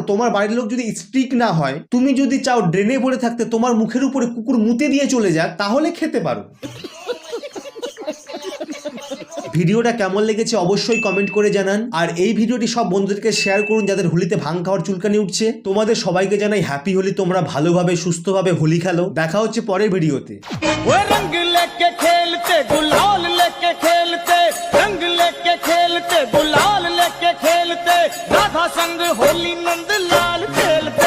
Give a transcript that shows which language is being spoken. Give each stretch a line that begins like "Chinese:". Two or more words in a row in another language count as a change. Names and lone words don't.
Bangla: তোমার বাড়ির লোক যদি স্ট্রিক্ট না হয়, তুমি যদি চাও ড্রেনে পড়ে থাকতে, তোমার মুখের উপরে কুকুর মুতে দিয়ে চলে যাক, তাহলে খেতে পারো। ভিডিওটা কেমন লেগেছে অবশ্যই কমেন্ট করে জানান। আর এই ভিডিওটি সব বন্ধুদেরকে শেয়ার করুন যাদের হোলিতে ভাং খাওয়ার চুলকানি উঠছে। তোমাদের সবাইকে জানাই হ্যাপি হোলি। তোমরা ভালোভাবে সুস্থভাবে হোলি খেলো। দেখা হচ্ছে পরের ভিডিওতে।
Hindi: रंग लेके खेलते गुलाल लेके खेलते, रंग लेके खेलते गुलाल लेके खेलते, राधा संग होली नंद लाल के।